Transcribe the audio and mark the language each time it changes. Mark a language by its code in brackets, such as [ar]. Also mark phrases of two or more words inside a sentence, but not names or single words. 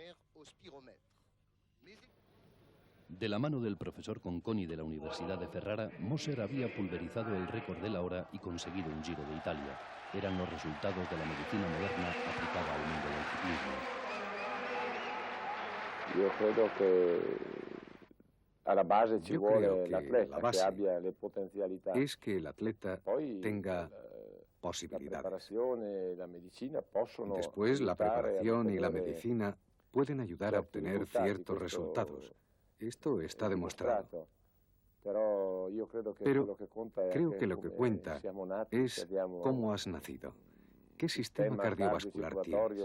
[es] De la mano del profesor Conconi de la Universidad de Ferrara, Moser había pulverizado el récord de la hora y conseguido un Giro de Italia. Eran los resultados de la medicina moderna aplicada al mundo del ciclismo. Yo creo que [it] a la base ci vuole l'atleta che abbia le potenzialità. [es] Es que el atleta tenga posibilidades. Después, la preparación y la medicina pueden ayudar a obtener ciertos resultados. Esto está demostrado. Pero creo que lo que cuenta es cómo has nacido, qué sistema cardiovascular tienes.